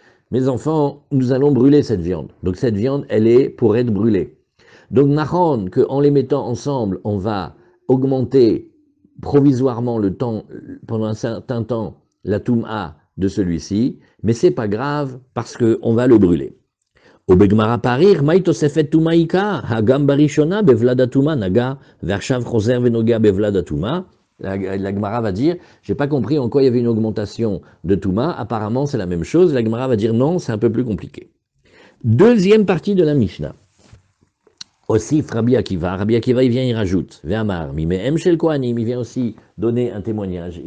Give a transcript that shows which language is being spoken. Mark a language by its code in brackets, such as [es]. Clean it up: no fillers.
[fr] Mes enfants, nous allons brûler cette viande. Donc cette viande, elle est pour être brûlée. Donc Nahon, qu'en les mettant ensemble, on va augmenter provisoirement le temps, pendant un certain temps, la toum'a de celui-ci, mais c'est pas grave parce qu'on va le brûler. [he] ובגמרא פריך, מהי תוספת טומאה עיקר? הגם בראשונה בוולד הטומאה נגע, ועכשיו חוזר ונוגע בוולד הטומאה. [fr] La Gemara va dire, j'ai pas compris en quoi il y avait une augmentation de Touma, apparemment c'est la même chose. La Gemara va dire non, c'est un peu plus compliqué. Deuxième partie de la Mishnah. Aussi, Rabbi Akiva il vient, il rajoute, [he] Ve'amar, Mimehem shel Kohanim, [fr] il vient aussi donner un témoignage.